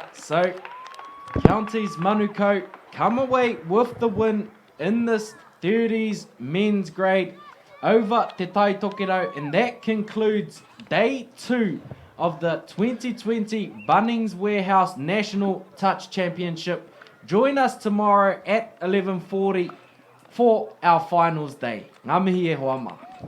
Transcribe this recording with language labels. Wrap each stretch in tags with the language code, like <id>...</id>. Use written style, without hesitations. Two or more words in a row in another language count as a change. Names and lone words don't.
<en>So, Counties Manukau come away with the win in this 30s men's grade over Te Tai Tokerau, and that concludes day 2 of the 2020 Bunnings Warehouse National Touch Championship. Join us tomorrow at 11:40 for our finals day.</en> <mi>Ngā mihi e hoa ma.</mi>